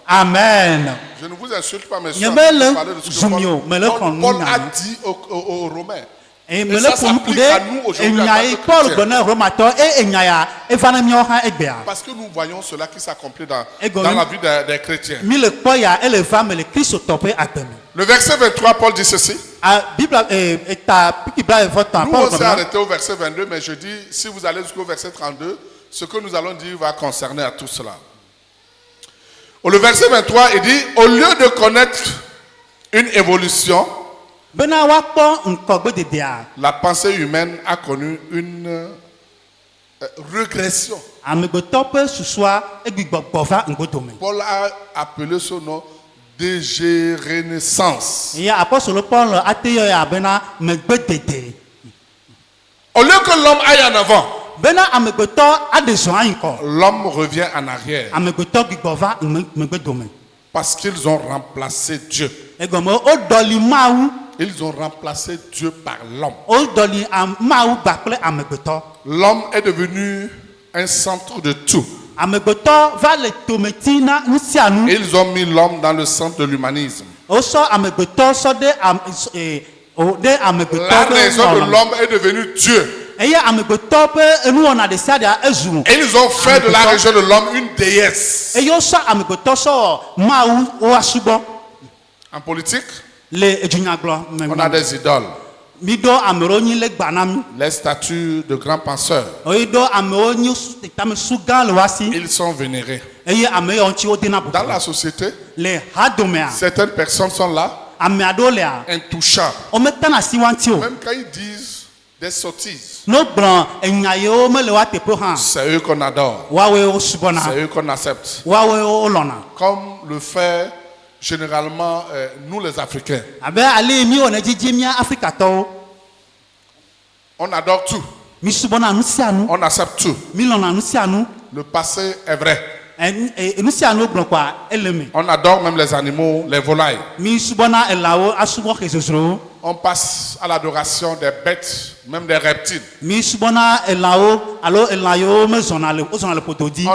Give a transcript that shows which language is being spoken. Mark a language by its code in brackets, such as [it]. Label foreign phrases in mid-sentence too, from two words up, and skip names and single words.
[fr] Amen. Je ne vous insulte pas, mais je [ee] Nye [fr] suis en [ee] be [fr] train de [ee] le [fr] parler de ce que [ee] zumio, me le [fr] Paul [ee] xɔ Paul nu a nya. [fr] dit aux Romains. Et me Et [ee] le [fr] ça [ee] ƒo ŋku [fr] s'applique à nous [ee] ɖe [fr] aujourd'hui en [ee] enya [fr] tant [ee] yi [fr] que [ee] Paul [fr] chrétiens. [ee] gblɔ na Romatɔ enya ya eva ne míawo hã egbea. [fr] Parce que nous voyons cela qui s'accomplit dans [ee] Ego [fr] la [ee] mi- [fr] vie des chrétiens. [ee] Mi le kpɔ ya ele va me le Kristo tɔ ƒe agbe me. [fr] Le verset 23, Paul dit ceci. [ee] Bible eta piki bla evɔtɔn [fr] Nous, [ee] Paul [fr] on s'est [ee] gblɔ na. [fr] arrêté au verset 22, mais je dis, si vous allez jusqu'au verset 32, ce que nous allons dire va concerner à tout cela. Au le verset 23, il dit, au lieu de connaître une évolution, [ee] Bena woakpɔ ŋkɔgbe dedea. [fr] la pensée humaine a connu une régression. [ee] Amegbetɔ ƒe susua egbi gbɔgbɔ va ŋgodome. [fr] Paul a appelé ce nom dégénérescence. [ee] Eye apɔstolo Paul ate yɔ ya bena megbe dede. [fr] Au lieu que l'homme aille en avant, [ee] Bena amegbetɔ aɖe zɔn anyi kɔ. [fr] l'homme revient en arrière [ee] Amegbetɔ gbigbɔ va megbe dome. [fr] parce qu'ils ont remplacé Dieu. [ee] Egɔme woɖɔli Mawu. [fr] Ils ont remplacé Dieu par l'homme. [ee] Woɖɔli Mawu gba kple amegbetɔ. [fr] L'homme est devenu un centre de tout. [ee] Amegbetɔ va le tometi na nu sia nu. [fr] Ils ont mis l'homme dans le centre de l'humanisme. [ee] Wosɔ amegbetɔ sɔ ɖe amegbetɔ [fr] La [ee] ƒe [fr] raison de [ee] nɔnɔme. [fr] l'homme est devenu Dieu. [ee] Eye amegbetɔ ƒe enuwɔna ɖe sia ɖe ezu. [fr] Et ils ont fait de la région de l'homme une déesse. [ee] Eye wosɔ amegbetɔ sɔ Mawu woasubɔ [fr] En politique, [ee] le edunyagblɔ [fr] on a [ee] me. [fr] des idoles. [ee] Mi ɖo amewo nyi le gba na mi. [fr] Les statues de grands penseurs, [ee] Oyi ɖo amewo nyi tamesu gã le wa si. [fr] ils sont vénérés. [ee] Eye ame yawo ŋuti wodena [fr] Dans [ee] bubu. [fr] la société, [ee] Le hadomea [fr] certaines personnes sont là, [ee] ame aɖewo lea [fr] intouchables. [ee] wometana si wa ŋuti o. [fr] Même quand ils disent des sottises, [ee] No gblɔ enya yewo mele wa teƒe hã. [fr] c'est eux qu'on adore, [ee] Woawoe wosubɔna. [fr] c'est eux qu'on accepte. [ee] Woawoe wolɔna. [fr] Comme le fait généralement nous les Africains. [ee] Abe ale mi wɔ ne dzidzi mía Afrikatɔwo. [fr] On adore tout, [ee] Mi subɔna nu sia nu. [fr] on accepte tout. [ee] Mi lɔna nu sia nu. [fr] Le passé est vrai. [ee] Nu sia nu gblɔ kɔa ele me. [fr] On adore même les animaux, les volailles. [ee] Mi subɔna elãwo asubɔ xezozrowo. [fr] On passe à l'adoration des bêtes, même des reptiles. [ee] Mi subɔna elãwo alo elã yiwo mezɔna le wozɔna le poto dzi.